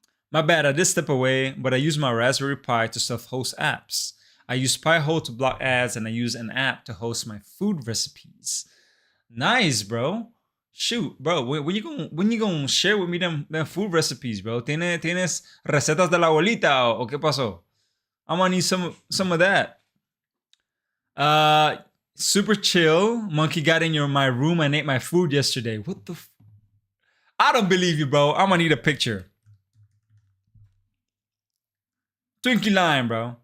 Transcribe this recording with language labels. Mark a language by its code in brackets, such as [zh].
[en] My bad, I did step away, but I use my Raspberry Pi to self-host apps. I use Pi-hole to block ads, and I use an app to host my food recipes. Nice, bro. Shoot, bro. When you gonna share with me them food recipes, bro? [es] ¿Tienes recetas de la abuelita o qué pasó? [en] I'm gonna need some of that. Super chill. Monkey got in my room and ate my food yesterday. What the? I don't believe you, bro. I'm gonna need a picture. Twinkie line, bro.